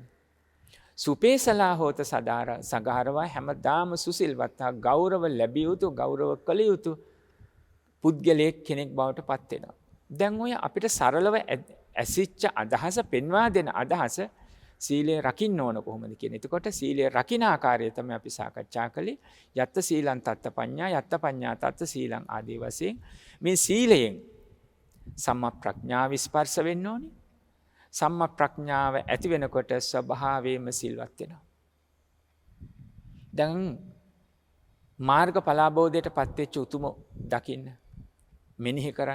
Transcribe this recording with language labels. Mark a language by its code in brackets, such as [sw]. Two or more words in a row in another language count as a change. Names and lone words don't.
[pi] සුපේසලා හෝත සදාර සගාරවා [si] හැමදාම සුසිල්වත් ගෞරව ලැබිය යුතු ගෞරව කළ යුතු පුද්ගලයෙක් කෙනෙක් බවට පත් වෙනවා. දැන් ඔය අපිට සරලව ඇසිච්ච අදහස පෙන්වා දෙන අදහස සීලය රකින්න ඕන කොහොමද කියන. එතකොට සීලය රකින්න ආකාරය තමයි අපි සාකච්ඡා කළේ. [pi] යත්ත සීලං තත්ත පඤ්ඤා යත්ත පඤ්ඤා තත්ත සීලං [si] ආදී වශයෙන් මේ සීලයෙන් සම්මා ප්‍රඥාව ස්පර්ශ වෙන්න ඕනේ. සම්මා ප්‍රඥාව ඇති වෙනකොට ස්වභාවයෙන්ම සිල්වත් වෙනවා. දැන් මාර්ගඵල අවබෝධයට පත් වෙච්ච උතුම දකින්න මෙනෙහි කරන්න.